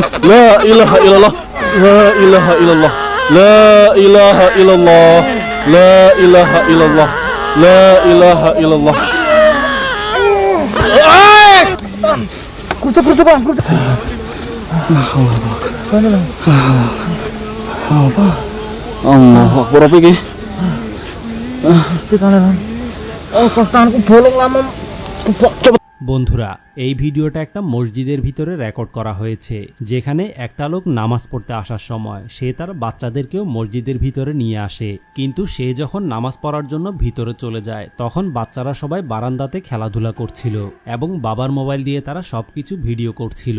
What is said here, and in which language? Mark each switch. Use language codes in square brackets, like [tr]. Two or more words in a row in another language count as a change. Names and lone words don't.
[ar] لا إله إلا الله. لا إله إلا الله. لا إله إلا الله. لا إله إلا الله. لا إله إلا الله. [id] Kurca bang, kurca. [ar] الله أكبر [id] apa ini? Istiqalah. Oh, kostanku bolong lama. [bn] বন্ধুরা, এই ভিডিওটা একটা মসজিদের ভিতরে রেকর্ড করা হয়েছে, যেখানে একটা লোক নামাজ পড়তে আসার সময় সে তার বাচ্চাদেরকেও মসজিদের ভিতরে নিয়ে আসে, কিন্তু সে যখন নামাজ পড়ার জন্য ভিতরে চলে যায় তখন বাচ্চারা সবাই বারান্দাতে খেলাধুলা করছিল এবং বাবার মোবাইল দিয়ে তারা সবকিছু ভিডিও করছিল।